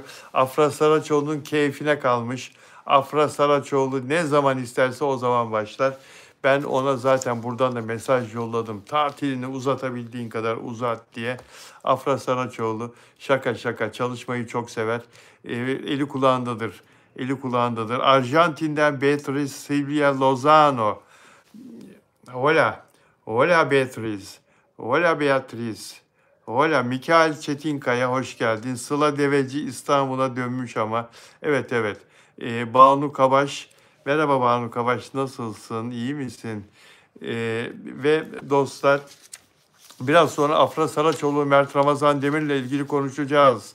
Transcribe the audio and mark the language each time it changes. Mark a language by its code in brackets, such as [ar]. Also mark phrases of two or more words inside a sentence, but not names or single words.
[tr] Afra Saraçoğlu'nun keyfine kalmış. Afra Saraçoğlu ne zaman isterse o zaman başlar. Ben ona zaten buradan da mesaj yolladım. Tatilini uzatabildiğin kadar uzat diye. Afra Saraçoğlu şaka şaka çalışmayı çok sever. Eli kulağındadır. Eli kulağındadır. Arjantin'den Beatriz Silvia Lozano. [es] Hola. Hola Beatriz. Hola Beatriz. [tr] Hola Mikael Çetinkaya hoş geldin. Sıla Deveci İstanbul'a dönmüş ama. Evet evet. Banu Kabaş. Merhaba Banu Kabaş, nasılsın? İyi misin? Ve dostlar, biraz sonra Afra Saraçoğlu, Mert Ramazan Demir ile ilgili konuşacağız.